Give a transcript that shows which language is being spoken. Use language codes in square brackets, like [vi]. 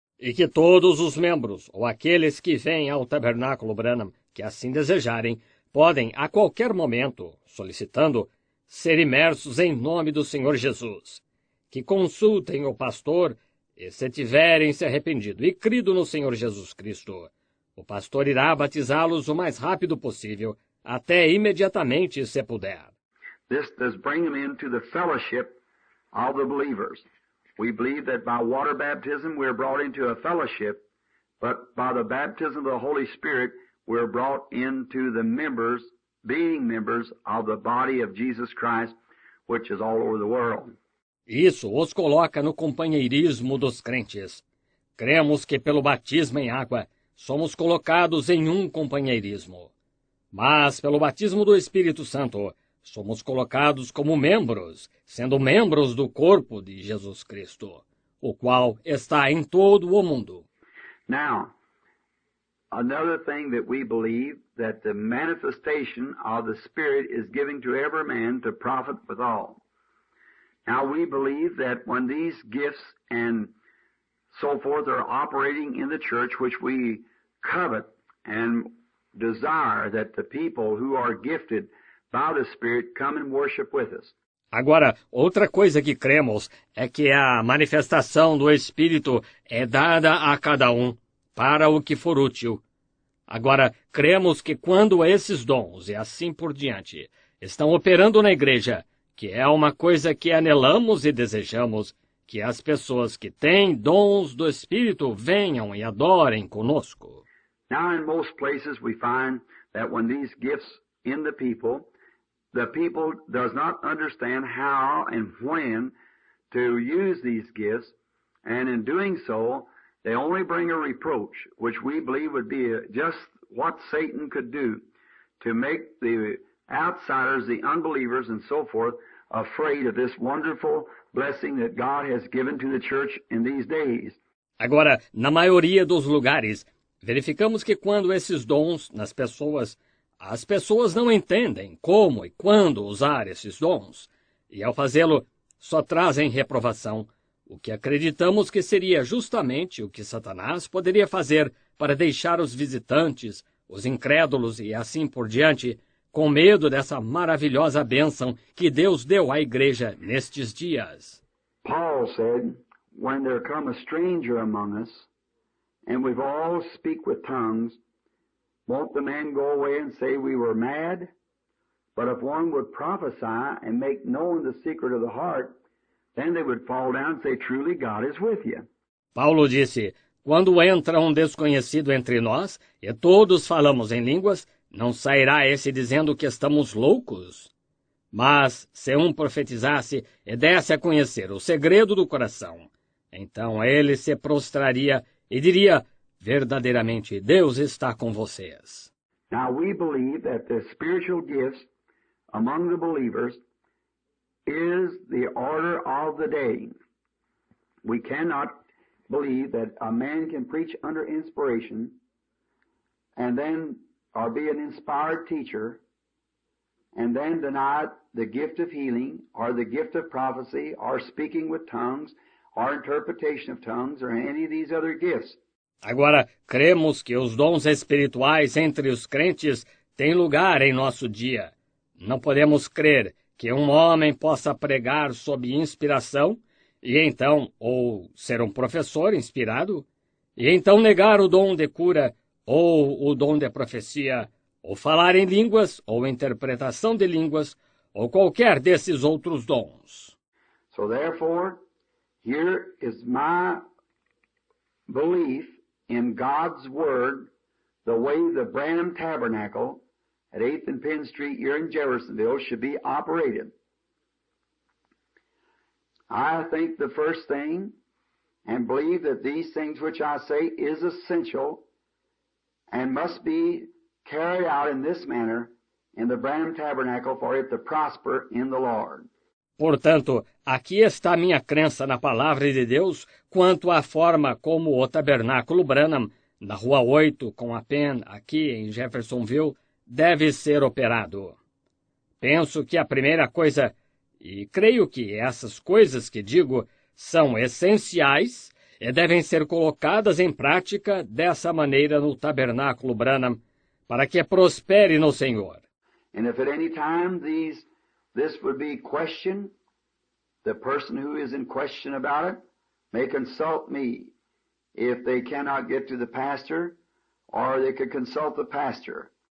[pt] E que todos os membros, ou aqueles que vêm ao Tabernáculo Branham, que assim desejarem, podem, a qualquer momento, solicitando, ser imersos em nome do Senhor Jesus. Que consultem o pastor, e se tiverem se arrependido e crido no Senhor Jesus Cristo, o pastor irá batizá-los o mais rápido possível, até imediatamente se puder. [en] This does bring them into the fellowship of the believers. We believe that by water baptism we're brought into a fellowship, but by the baptism of the Holy Spirit we're brought into the members, being members of the body of Jesus Christ, which is all over the world. [pt] Isso os coloca no companheirismo dos crentes. Cremos que pelo batismo em água somos colocados em um companheirismo. Mas pelo batismo do Espírito Santo somos colocados como membros, sendo membros do corpo de Jesus Cristo, o qual está em todo o mundo. [en] Now, another thing that we believe, that the manifestation of the Spirit is given to every man to profit withal. Now, we believe that when these gifts and so forth are operating in the church, which we covet and desire that the people who are gifted by the Spirit come and worship with us. [pt] Agora, outra coisa que cremos é que a manifestação do Espírito é dada a cada um para o que for útil. Agora, cremos que quando esses dons e assim por diante estão operando na igreja, que é uma coisa que anelamos e desejamos, que as pessoas que têm dons do Espírito venham e adorem conosco. [en] Now, in most places we find that when these gifts in the people does not understand how and when to use these gifts, and in doing so, they only bring a reproach, which we believe would be just what Satan could do to make the outsiders, the unbelievers, and so forth, afraid of this wonderful blessing that God has given to the church in these days. [pt] Agora, na maioria dos lugares, verificamos que quando esses dons nas pessoas, as pessoas não entendem como e quando usar esses dons, e ao fazê-lo, só trazem reprovação, o que acreditamos que seria justamente o que Satanás poderia fazer para deixar os visitantes, os incrédulos e assim por diante, com medo dessa maravilhosa bênção que Deus deu à igreja nestes dias. [en] Paul said, when there come a stranger among us, and we've all speak with tongues, won't the man go away and say we were mad? But if one would prophesy and make known the secret of the heart, then they would fall down and say, truly God is with you. [pt] Paulo disse, quando entra um desconhecido entre nós, e todos falamos em línguas, não sairá esse dizendo que estamos loucos? Mas, se um profetizasse e desse a conhecer o segredo do coração, então ele se prostraria e diria, verdadeiramente, Deus está com vocês. [en] Now we believe that the spiritual gifts among the believers is the order of the day. We cannot believe that a man can preach under inspiration and then or be an inspired teacher and then deny the gift of healing or the gift of prophecy or speaking with tongues or interpretation of tongues or any of these other gifts. [pt] Agora, cremos que os dons espirituais entre os crentes têm lugar em nosso dia. Não podemos crer que um homem possa pregar sob inspiração, e então, ou ser um professor inspirado, e então negar o dom de cura, ou o dom de profecia, ou falar em línguas, ou interpretação de línguas, ou qualquer desses outros dons. [en] So therefore, here is my belief in God's Word, the way the Branham Tabernacle at 8th and Penn Street here in Jeffersonville should be operated. I think the first thing, and believe that these things which I say is essential and must be carried out in this manner in the Branham Tabernacle for it to prosper in the Lord. [pt] Portanto, aqui está minha crença na palavra de Deus quanto à forma como o tabernáculo Branham, na Rua 8, com a Penn, aqui em Jeffersonville, deve ser operado. Penso que a primeira coisa, e creio que essas coisas que digo são essenciais e devem ser colocadas em prática dessa maneira no tabernáculo Branham, para que prospere no Senhor. [en] And if at any time this would be questioned, the person who is in question about it may consult me if they cannot get to the pastor, or they could consult the pastor.